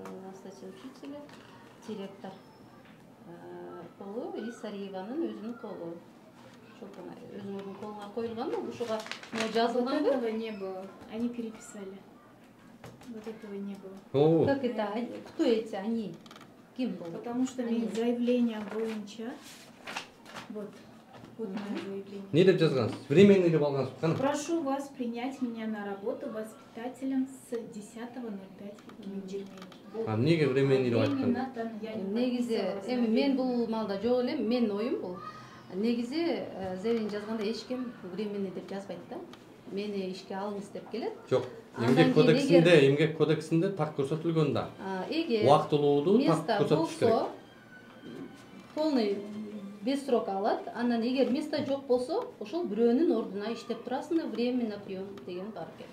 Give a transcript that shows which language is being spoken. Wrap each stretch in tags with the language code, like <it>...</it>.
<ru>Остаточный учитель, директор.</ru> <ky>Колу Исариеванын өзүнүн колу. Өзүнүн колуна коюлган да, ушуга жазылган.</ky> <ru>Вот этого не было. Они переписали. Вот этого не было. Как это? Кто эти они?</ru> <ky>Ким</ky> <ru>был? Потому что</ru> <ky>мен</ky> <ru>заявление</ru> <ky>боюнча.</ky> <ru>Вот мое заявление.</ru> <ky>Не деп жазгансыз? Временный деп алгансыз. Кана.</ky> <ru>Прошу вас принять меня на работу воспитателем с 10.05.2020.</ru> <ky>Эмнеге временный деп айткан? Негизи эми мен бул маалда жок элем, менин оюм бул. Негизи заявление жазганда эч ким временный деп жазбайт да. Мени ишке алыңыз деп келет. Жок. Эмгек кодексинде так көрсөтүлгөн да. Эгер убактылууду так көрсөтүш керек.</ky> <ru>Полный без срока</ru> <ky>алат. Анан эгер место жок болсо, ошол бирөөнүн ордуна иштеп турасың,</ky> <ru>временно прием</ru> <ky>деген бар.</ky>